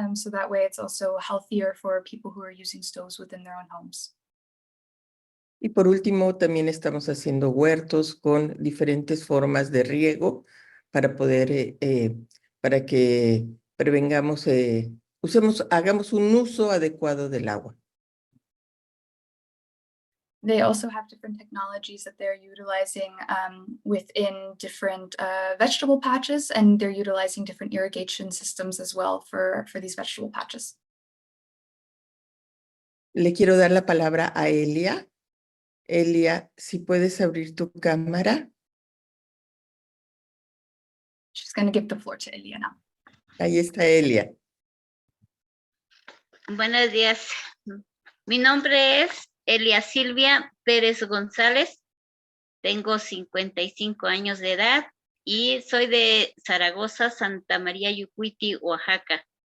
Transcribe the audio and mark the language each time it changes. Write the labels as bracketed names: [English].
[English] So that way it's also healthier for people who are using stoves within their own homes. [Spanish] Y por último, también estamos haciendo huertos con diferentes formas de riego para poder, para que prevengamos, hagamos un uso adecuado del agua. [English] They also have different technologies that they're utilizing within different vegetable patches, and they're utilizing different irrigation systems as well for these vegetable patches. [Spanish] Le quiero dar la palabra a Elia. Elia, si puedes abrir tu cámara. [English] She's going to give the floor to Elia now. [Spanish] Ahí está Elia. Buenos días. Mi nombre es Elia Silvia Pérez González. Tengo 55 años de edad y soy de Zaragoza, Santa María Yucuiti, Oaxaca.